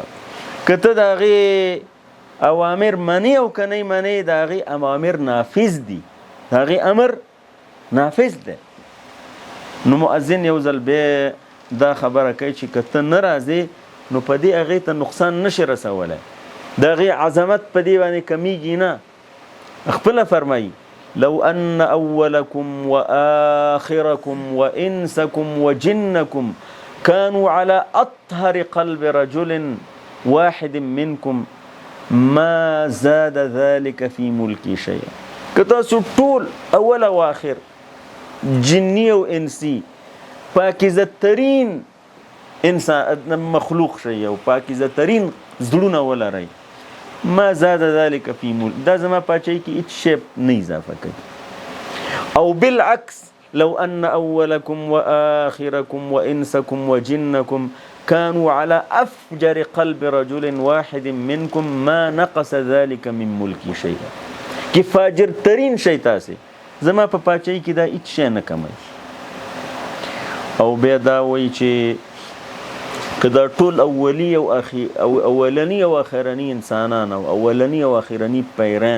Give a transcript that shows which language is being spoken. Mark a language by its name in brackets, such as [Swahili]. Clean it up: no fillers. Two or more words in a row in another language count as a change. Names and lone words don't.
[Pashto] که ته د هغې اوامر منی او که نه منی د هغې اوامر نافذ دي د هغې امر نافذ دی. نو مؤذن یو ځل بیا دا خبره کوي چې که ته نه راځې نو په دې هغې ته نقصان نشي رسولی د هغې عظمت په دې باندې کمیږي نه. خپله فرمایي [Arabic] لو ان اولکم واخرکم وانسکم وجنکم كانوا على اطهر قلب رجل واحد منکم ما زاد ذلك في ملکی شیئا. [Pashto] که تاسو ټول اول او آخر جنی او انسی پاکیزه ترین انسان مخلوق شي او پاکیزه ترین زړونه ولرئ [Arabic] ما زاد ذلك في ملک [Pashto] دا زما پاچۍ کې هیڅ شی نه اضافه کوي. او بالعکس [Arabic] لو ان اولکم واخرکم وانسکم وجنکم كانوا على أفجر قلب رجل واحد منكم ما نقص ذلك من ملکی شیئا. [Pashto] که فاجر ترین شی تاسې زما په پاچۍ کې دا هیڅ شی نه کموي. او بیا دا وایي چې که دا ټول اولني او اخرني انسانان او اولني او اخرني پیران